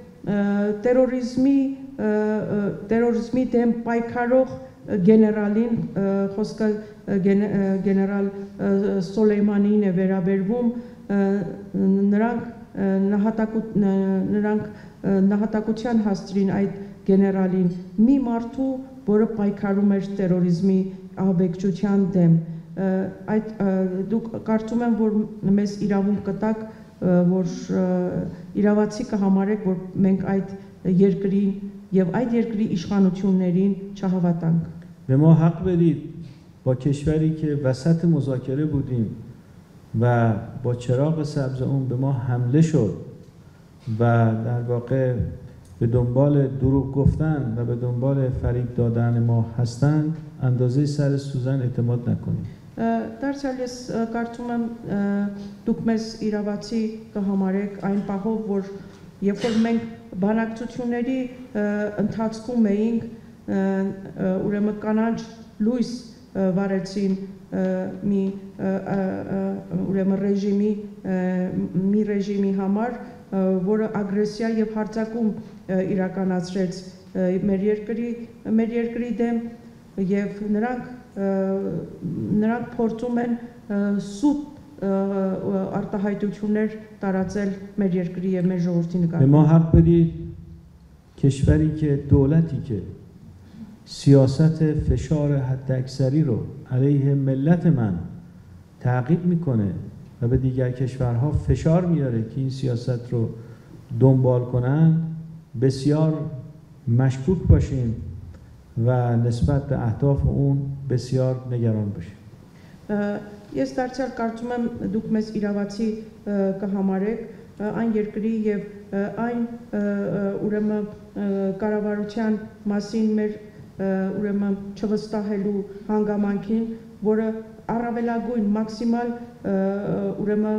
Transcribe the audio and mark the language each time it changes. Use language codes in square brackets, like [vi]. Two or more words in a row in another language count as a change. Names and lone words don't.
[hy] terrorizmi դեմ պայքարող գեներալին խոսքը գեներալ Սոլեյմանին է վերաբերվում, նրանք նահատակության հասցրին այդ գեներալին մի մարդու, որը պայքարում էր terrorizmi ահաբեկչության դեմ. Այդ դուք կարծում եմ որ մեզ իրավունք կտաք, որ իրավացի կհամարեք, որ մենք այդ երկրին եւ այդ երկրի իշխանություններին չհավատանք. [fa] به ما حق بدید با کشوری که وسط مذاکره بودیم و با چراغ سبز اون به ما حمله شد و در واقع به دنبال دروغ گفتن و به دنبال فریب دادن ما هستند اندازه سر سوزن اعتماد نکنیم. [hy] Դարձյալ ես կարծում եմ դուք մեզ իրավացի կհամարեք այն պահով, որ երբ որ մենք բանակցությունների ընթացքում էինք, ուրեմն կանանչ լույս վարեցին մի ռեժիմի համար, որը ագրեսիա եւ հարձակում իրականացրեց մեր երկրի դեմ եւ նրանք փորձում են սուտ արտահայտություններ տարածել մեր երկրի եւ մեր ժողովրդի նկատմամբ. [fa] به ما حق بدید کشوری که دولتی که سیاست فشار حداکثری رو علیه ملت من تعقیب میکنه و به دیگر کشورها فشار میاره که این سیاست رو دنبال کنن بسیار مشکوک باشیم و نسبت به اهداف اون بسیار نگران باشیم. [hy] Ես դարձյալ կարծում եմ դուք մեզ իրավացի կհամարեք այն երկրի եւ այն ուրեմն կառավարության մասին մեր ուրեմն չվստահելու հանգամանքին, որը առավելագույն մաքսիմալ ուրեմն